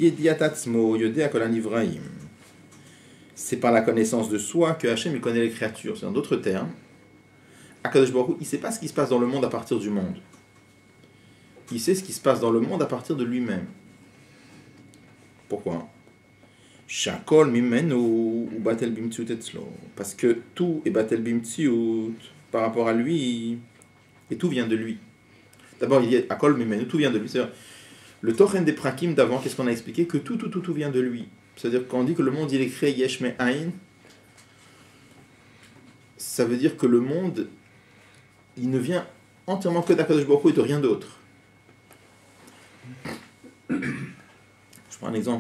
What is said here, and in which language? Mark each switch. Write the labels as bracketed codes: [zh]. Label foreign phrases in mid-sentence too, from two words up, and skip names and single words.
[fr] C'est par la connaissance de soi que Hachem il connaît les créatures. C'est en d'autres termes. [he] הקדוש ברוך הוא, [fr] il ne sait pas ce qui se passe dans le monde à partir du monde. Il sait ce qui se passe dans le monde à partir de lui-même. Pourquoi? [he] שהכל ממנו והוא בטל במציאות אצלו. [fr] Parce que tout est [he] בטל במציאות [fr] par rapport à lui, et tout vient de lui. D'abord, il dit [he] הכל ממנו, [fr] tout vient de lui. C'est-à-dire, le tochen des prakim d'avant, qu'est-ce qu'on a expliqué? Que tout vient de lui. C'est-à-dire quand on dit que le monde il est créé [he] יש מאין, [fr] ça veut dire que le monde il ne vient entièrement que d' [he] הקדוש ברוך הוא [fr] et de rien d'autre. Je prends un exemple.